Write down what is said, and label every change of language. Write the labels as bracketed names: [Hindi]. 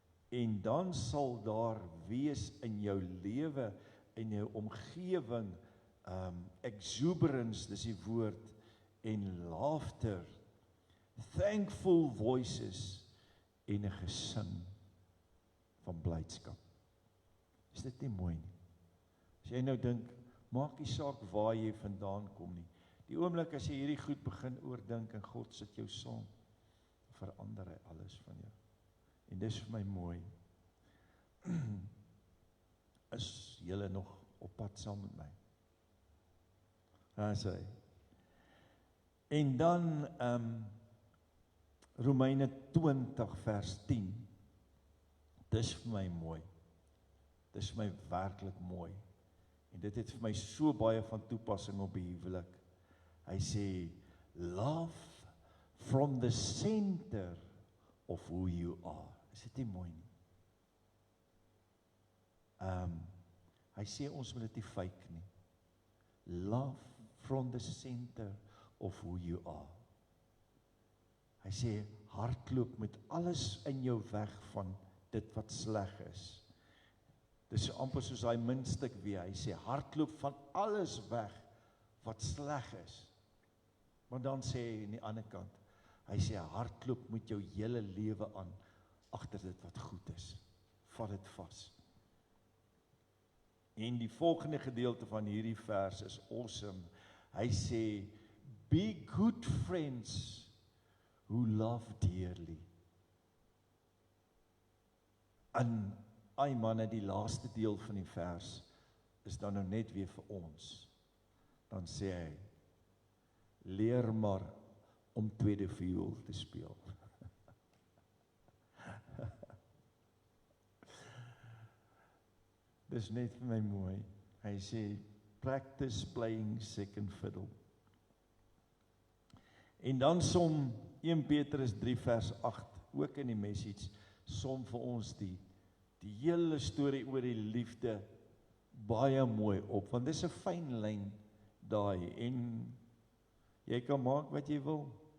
[Afrikaans] En dan sal daar wees in jou lewe, in jou omgewing, exuberance, dis die woord, en laughter, thankful voices, en 'n gesing van blydskap. Is dit nie mooi nie? As jy nou dink, maak nie saak waar jy vandaan kom nie. Die oomblik as jy hierdie goed begin oordink en God sit jou saam, verander hy alles van jou. En dis vir my mooi. Is julle nog op pad saam met my? Daar sê hy. En dan Romeine 20 vers 10. Dis vir my mooi. Dis vir my werklik mooi. En dit het vir my so baie van toepassing op die huwelik. Hy sê, [English] love from the center of who you are. [Afrikaans] Is dit nie mooi nie? Hy sê ons moet dit nie fake nie. [English] Love from the center of who you are. [Afrikaans] Hy sê, hardloop met alles in jou weg van dit wat sleg is. Dis so amper soos hy muntstuk weer. Hy sê, hardloop van alles weg wat sleg is. Maar dan sê hy aan die ander kant, hy sê, hardloop met jou hele lewe aan, agter dit wat goed is. Vat dit vas. En die volgende gedeelte van hierdie vers is awesome. Hy sê, [English] be good friends who love dearly. [Afrikaans] En ai manne, die laaste deel van die vers is dan nou net weer vir ons. Dan sê hy, leer maar om tweede viool te speel. Dis net vir my mooi. Hy sê, [English] practice playing second fiddle. [Afrikaans] En dan som 1 Petrus 3 vers 8, ook in die message, som vir ons die hele storie oor die liefde baie mooi op, want dis 'n fyn lyn daai, en jy kan maak wat jy wil.